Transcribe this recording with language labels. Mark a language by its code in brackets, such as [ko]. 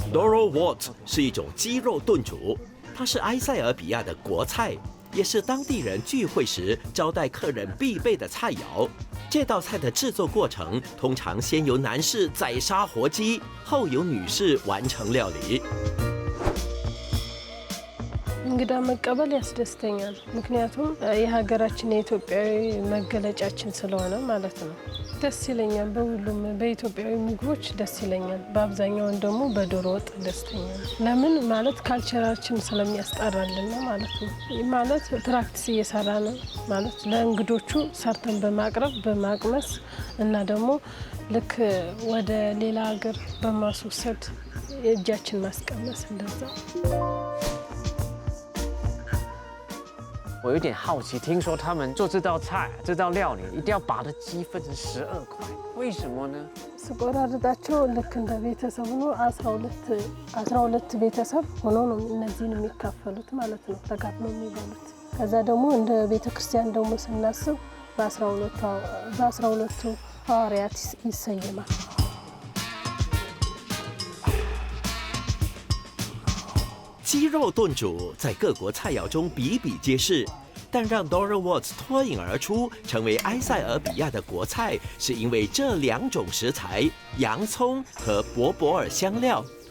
[zh] Doro Wat 是一种鸡肉炖煮，它是埃塞俄比亚的国菜，也是当地人聚会时招待客人必备的菜肴。这道菜的制作过程通常先由男士宰杀活鸡，后由女士完成料理。 [am] እንግዳ መቀበል ያስደስተኛል ምክንያቱም የሀገራችን የኢትዮጵያዊ መገለጫችን ስለሆነ ማለት ነው ደስ ይለኛል በሁሉም በኢትዮጵያዊ ምግቦች ደስ ይለኛል በአብዛኛው ደግሞ በዶሮ ወጥ ደስተኛ ለምን ማለት ካልቸራችን ስለሚያስጠራልን ማለት ነው ማለት ፕራክቲስ እየሰራ ነው ማለት ለእንግዶቹ ሰርተን በማቅረብ በማቅመስ እና ደግሞ ልክ ወደ ሌላ ሀገር በማስወሰድ እጃችን ማስቀመስ እንደዛ [zh] 我有点好奇，听说他们做这道菜、这道料理一定要把的鸡分成12块，为什么呢？ [am] ስቆራርጣቸው ልክ እንደ ቤተሰብ ሆኖ 12 ቤተሰብ ሆኖ ነው እነዚህን የሚካፈሉት ማለት ነው ተካፍለው የሚበሉት ከዛ ደግሞ እንደ ቤተክርስቲያን ደግሞ ስናስብ በ12 ሐዋርያት ይሰየማል [zh] 鸡肉炖煮在各国菜肴中比比皆是，但让 Doro Wat 脱颖而出，成为埃塞俄比亚的国菜，是因为这2种食材——洋葱和博博尔香料。